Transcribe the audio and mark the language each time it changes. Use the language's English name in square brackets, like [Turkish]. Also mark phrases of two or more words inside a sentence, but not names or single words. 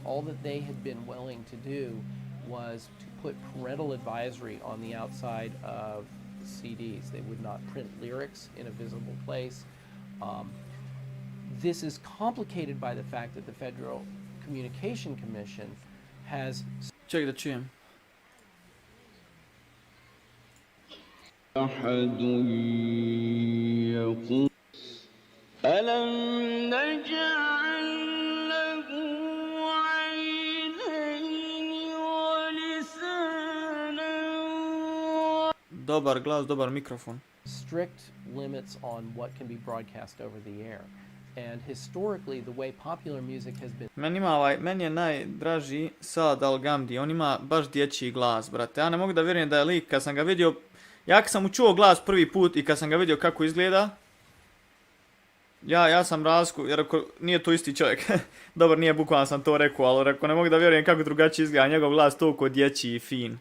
[English] All that they had been willing to do was to put parental advisory on the outside of CDs. They would not print lyrics in a visible place. This is complicated by the fact that the Federal Communication Commission has... [Bosnian] Ček da čujem. [Arabic] ألم نجعل له عينين ولسانا [Bosnian] Dobar glas, dobar mikrofon. [English] Strict limits on what can be broadcast over the air. And historically, the way popular music has been... [Bosnian] Meni je najdraži Sad Al-Gamdi, on ima baš dječji glas, brate. Ja ne mogu da vjerujem da je lik, kad sam ga vidio, ja kad sam mu čuo glas prvi put i kad sam ga vidio kako izgleda, ja sam razliku, jer ako nije to isti čovjek, dobar, nije bukvalno sam to rekao, ali ne mogu da vjerujem kako drugačije izgleda, njegov glas toliko dječji i fin.